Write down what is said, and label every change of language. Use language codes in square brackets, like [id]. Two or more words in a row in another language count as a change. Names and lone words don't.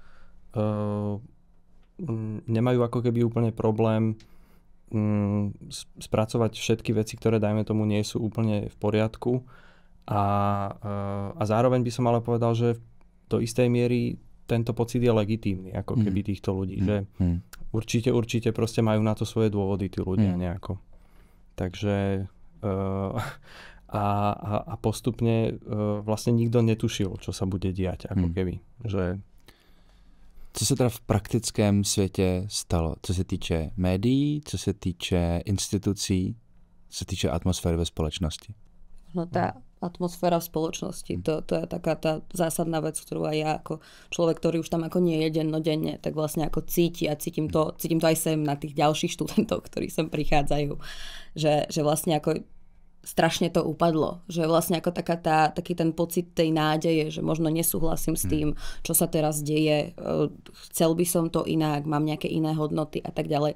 [sk] nemajú ako keby úplne problém spracovať všetky veci, ktoré dajme tomu nie sú úplne v poriadku a zároveň by som ale povedal, že do istej miery tento pocit je legitímny ako keby týchto ľudí, že určite proste majú na to svoje dôvody tí ľudia nejako. Takže a postupne vlastne nikto netušil, čo sa bude diať ako keby, že [cs] co se teda v praktickém světě stalo? Co se týče médií, co se týče institucí, co se týče atmosféry ve společnosti? [sk] No tá atmosféra v spoločnosti, to je taká tá zásadná vec, ktorú aj ja ako človek, ktorý už tam ako nie je dennodenne, tak vlastne ako cíti a cítim to aj sem na tých ďalších študentov, ktorí sem prichádzajú, že vlastne ako strašne to upadlo, že vlastne ako taký ten pocit tej nádeje, že možno nesúhlasím s tým, čo sa teraz deje, chcel by som to inak, mám nejaké iné hodnoty a tak ďalej.